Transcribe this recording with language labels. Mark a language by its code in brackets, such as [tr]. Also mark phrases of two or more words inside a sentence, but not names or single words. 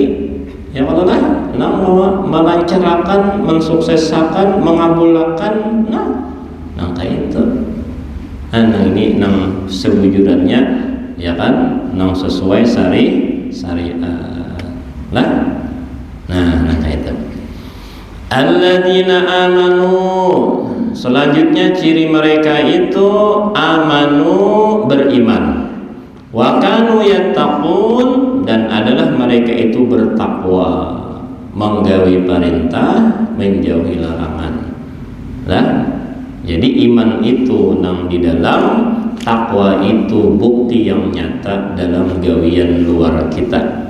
[id] Ya Allah melancarkan, mensukseskan, mengabulkan nangka itu. Nah ini sebujurannya ya kan sesuai syariat lah. Nah nangka itu. [ar] الذين آمنوا. [id] Selanjutnya ciri mereka itu amanu beriman, [ar] وكانوا يتقون [id] dan adalah mereka itu bertakwa. menggawi perintah, menjauhi larangan. Lah, jadi iman itu nang di dalam, takwa itu bukti yang nyata dalam gawian luar kita.